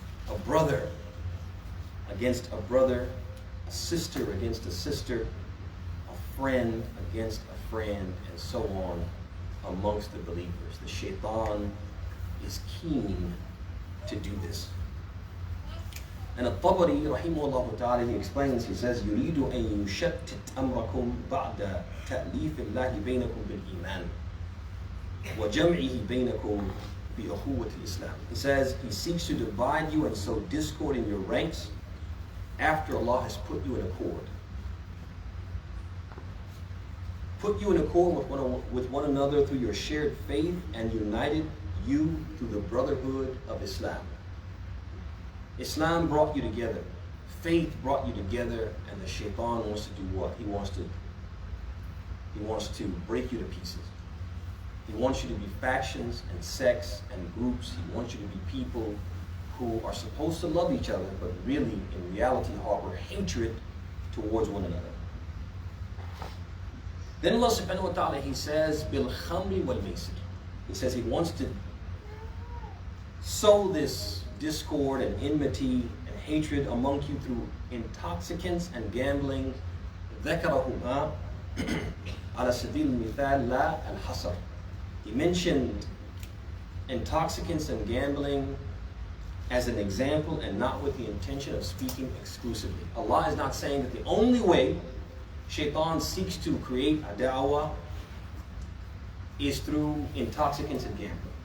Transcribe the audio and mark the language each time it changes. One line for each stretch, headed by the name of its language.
English: A brother against a brother, a sister against a sister, a friend against a friend, and so on amongst the believers. The Shaytan is keen to do this. And Al-Tabari, rahimahullah ta'ala, he explains, he says,
Arabic: يُرِيدُ أَن يُشَتِّتْ أَمْرَكُمْ بَعْدَ تَأْلِيفِ اللَّهِ بَيْنَكُمْ بِالْإِيمَانِ وَجَمْعِهِ بَيْنَكُمْ بِأُخُوَّةِ الْإِسْلَامِ.
English: He says, he seeks to divide you and sow discord in your ranks after Allah has put you in accord. Put you in accord with one another through your shared faith and united you through the brotherhood of Islam. Islam brought you together. Faith brought you together, and the Shaytan wants to do what? He wants to break you to pieces. He wants you to be factions and sects and groups. He wants you to be people who are supposed to love each other, but really, in reality, harbor hatred towards one another. Then Allah subhanahu wa ta'ala, he says,
Arabic: Bil khamri wal maisir.
English: He says he wants to sow this discord and enmity and hatred among you through intoxicants and gambling.
Arabic: ذكرهما على سبيل المثال لا الحصر.
English: He mentioned intoxicants and gambling as an example and not with the intention of speaking exclusively. Allah is not saying that the only way Shaytan seeks to create a da'wah is through intoxicants and gambling.